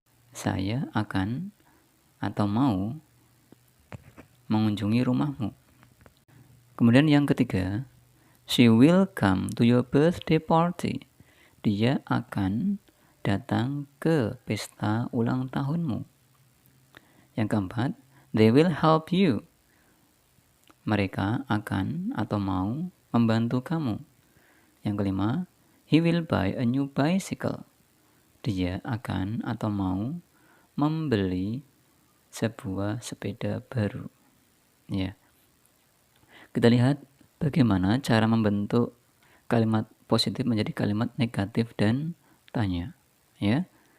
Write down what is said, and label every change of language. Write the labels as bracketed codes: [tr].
[id] Saya akan atau mau mengunjungi rumahmu. Kemudian yang ketiga, [en] she will come to your birthday party. [id] Dia akan datang ke pesta ulang tahunmu. Yang keempat, [en] they will help you. [id] Mereka akan atau mau membantu kamu. Yang kelima, [en] he will buy a new bicycle. [id] Dia akan atau mau membeli sebuah sepeda baru. Ya. Kita lihat bagaimana cara membentuk kalimat positif menjadi kalimat negatif dan tanya, ya.